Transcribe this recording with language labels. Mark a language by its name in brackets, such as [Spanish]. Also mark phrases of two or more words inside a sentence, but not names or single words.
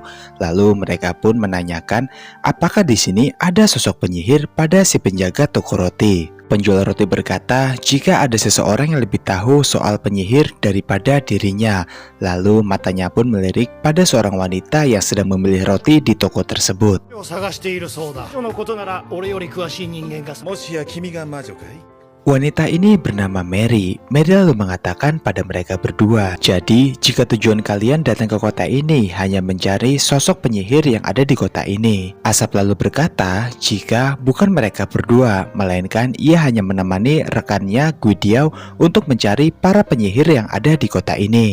[Indonesian] Lalu mereka pun menanyakan apakah di sini ada sosok penyihir pada si penjaga toko roti. Penjual roti berkata jika ada seseorang yang lebih tahu soal penyihir daripada dirinya. Lalu matanya pun melirik pada seorang wanita yang sedang memilih roti di toko tersebut. [Japanese] もしや君が魔女かい [Indonesian] Wanita ini bernama Mary. Mary lalu mengatakan pada mereka berdua, "Jadi, jika tujuan kalian datang ke kota ini hanya mencari sosok penyihir yang ada di kota ini." Asap lalu berkata, jika bukan mereka berdua, melainkan ia hanya menemani rekannya Guidiao untuk mencari para penyihir yang ada di kota ini.